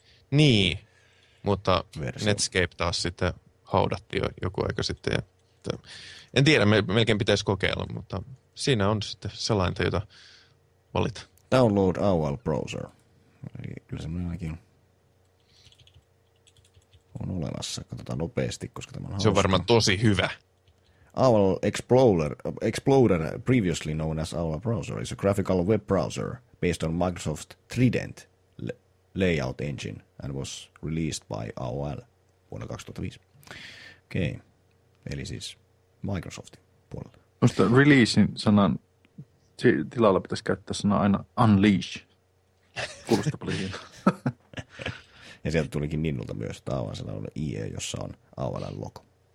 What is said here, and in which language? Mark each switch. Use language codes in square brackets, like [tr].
[fi] Niin, mutta versio. Netscape taas sitten haudatti jo joku aika sitten. Että en tiedä, melkein pitäisi kokeilla, mutta siinä on sitten selainta, jota valita. [en] Download AOL Browser. [fi] Eli kyllä semmoinen ainakin on olemassa. Katsotaan nopeasti, koska tämä on hauska. Se on varmaan tosi hyvä. [en] AOL Explorer, previously known as AOL Browser, is a graphical web browser based on Microsoft Trident layout engine and was released by AOL [fi] vuonna 2005. Okei, okay. Eli siis Microsoftin puolelta. Musta releasing sanan tilalla pitäisi käyttää sanaa aina unleash. Kuulostaa paljon hienoa. Ja sieltä tulikin Ninnulta myös, että Aavaisella on IE, jossa on Aavaisen logo.